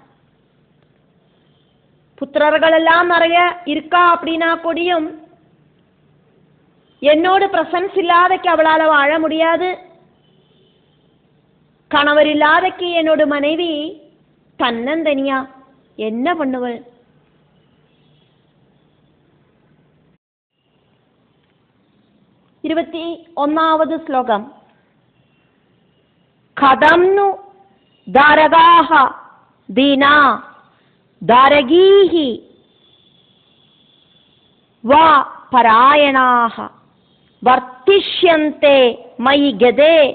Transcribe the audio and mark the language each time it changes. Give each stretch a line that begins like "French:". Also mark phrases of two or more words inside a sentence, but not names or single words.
Tamil: புத்திரர்கள் எல்லாம் நிறைய இருக்கா அப்படின்னா கூடியும் என்னோடு பிரசன்ஸ் இல்லாதக்கு அவளால வாழ முடியாது. கணவர் இல்லாதக்கு என்னோட மனைவி தன்னந்தனியா என்ன பண்ணுவள்?
Malayalam: ഇരുപത്തി ഒന്നാമത് ശ്ലോകം.
Sanskrit: കഥംനു ദാരകാഹ ദീനാ ദാരഗീഹി വാ പരായണാഹ വർത്തിഷ്യന്തെ മയി ഗതേ.